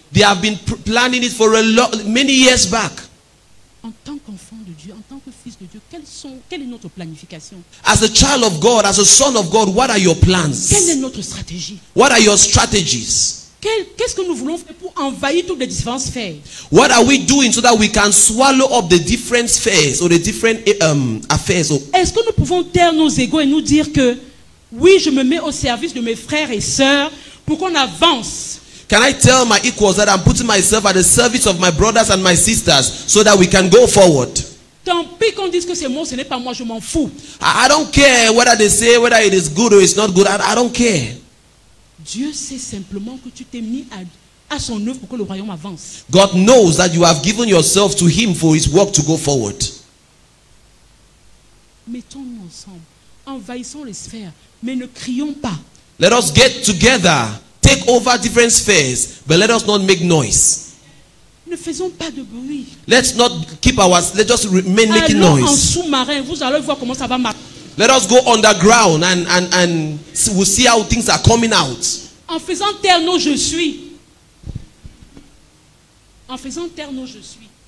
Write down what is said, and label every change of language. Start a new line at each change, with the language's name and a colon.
English: They have been planning it for many years back.
French: En tant qu'enfant de Dieu, en tant que fils de Dieu, quelle est notre planification?
English: As a child of God, as a son of God, what are your
French: Quelle est
English: plans?
French: notre stratégie?
English: What are your strategies?
French: Qu'est-ce que nous voulons faire pour envahir toutes les différentes sphères?
English: What are we doing so that we can swallow up the different spheres or the different affairs?
French: Est-ce que nous pouvons taire nos égos et nous dire que oui, je me mets au service de mes frères et sœurs pour qu'on avance?
English: Can I tell my equals that I'm putting myself at the service of my brothers and my sisters so that we can go forward?
French: Tant pis qu'on dise que c'est moi, ce n'est pas moi, je m'en fous.
English: I don't care whether they say whether it is good or it's not good. I don't care.
French: Dieu sait simplement que tu t'es mis à son œuvre pour que le royaume avance.
English: God knows that you have given yourself to Him for His work to go forward.
French: Mettons-nous ensemble, envahissons les sphères, mais ne crions pas.
English: Let us get together, take over different spheres, but let us not make noise.
French: Ne faisons pas de bruit.
English: Let's just remain making
French: Allons en
English: noise.
French: sous-marin, vous allez voir comment ça va marcher.
English: Let us go underground and we'll see how things are coming out.
French: En faisant taire nos je suis. En faisant taire nos je suis.